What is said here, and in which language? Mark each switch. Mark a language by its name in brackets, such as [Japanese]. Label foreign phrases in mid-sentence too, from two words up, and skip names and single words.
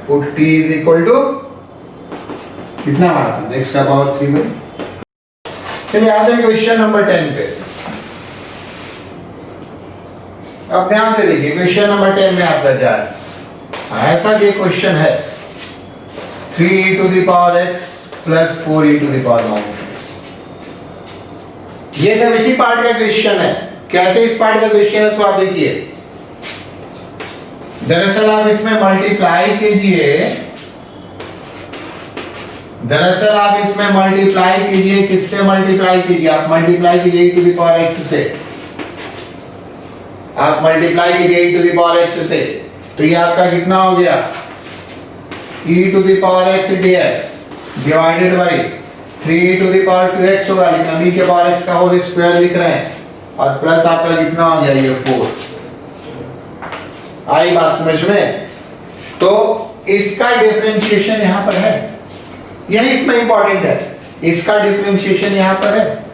[English] put t is equal to [Hindi] कितना माना था x का पावर 3/2। चलिए आते हैं क्वेश्चन नंबर 10 पे। अब ध्यान से देखिए क्वेश्चन नंबर 10 में आपका क्या है, ऐसा ये क्वेश्चन है [English] 3e to the power x plus 4e to the power minus x। [Hindi] ये सब इसी पार्ट का क्वेश्चन है। कैसे इस पार्ट का क्वेश्चन है उसको आप देखिए। दरअसल आप इसमें मल्टीप्लाई कीजिए, किससे मल्टीप्लाई कीजिए, आप मल्टीप्लाई कीजिए [English] e to the power x [Hindi] से, आप मल्टीप्लाई कीजिए [English] e to the power x [Hindi] से, तो ये आपका कितना हो गया [English] e to the power x dx divided by 3e to the power 2x [Hindi] होगा, लेकिन अभी के पावर x का [English] whole square [Hindi] लिख रहे हैं, और प्लस आपका कितना हो गया ये 4। आई बात समझ में? तो इसका डिफरेंशिएशन यहां पर है, यही इसमें इंपॉर्टेंट है, इसका डिफरेंशिएशन यहां पर है।